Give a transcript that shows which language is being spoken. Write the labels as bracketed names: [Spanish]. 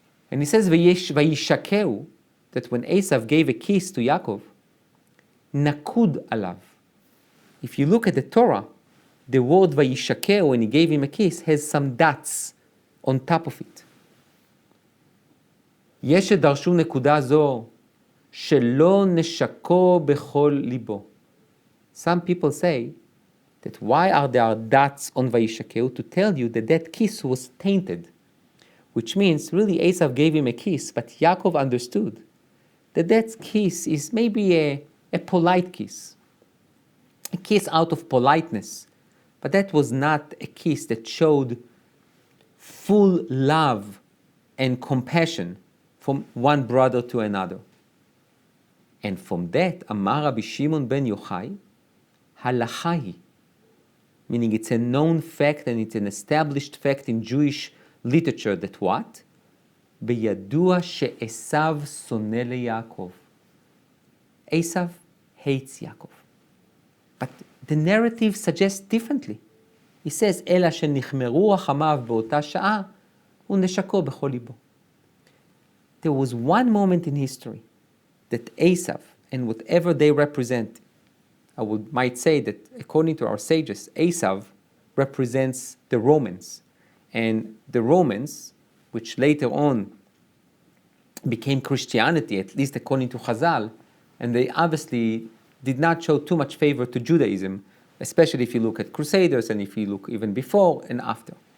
[English] And he says, Vayishakeu, that when Esau gave a kiss to Yaakov, [Hebrew] nakud alav. [English] If you look at the Torah, the word Vayishakeu, when he gave him a kiss, has some dots on top of it. [Hebrew] יש שדרשו נקודה זו, שלא נשקו בכל ליבו. [English] Some people say that why are there dots on Vayishakeu, to tell you that that kiss was tainted, which means really Esau gave him a kiss, but Yaakov understood that that kiss is maybe a polite kiss, a kiss out of politeness, but that was not a kiss that showed full love and compassion from one brother to another. And from that, Amar Rabbi Shimon ben Yochai, [Hebrew] halacha hi, [English] meaning it's a known fact and it's an established fact in Jewish literature that what? [Hebrew] Beyadua she'esav soneh leYaakov. [English] Esau hates Yaakov. But the narrative suggests differently. He says, [Hebrew] אלא שנכמרו רחמיו באותה שעה ונשקו בכל ליבו. [English] There was one moment in history that Esau and whatever they represent, might say that according to our sages, Esau represents the Romans. And the Romans, which later on became Christianity, at least according to Chazal, and they obviously did not show too much favor to Judaism, especially if you look at Crusaders and if you look even before and after.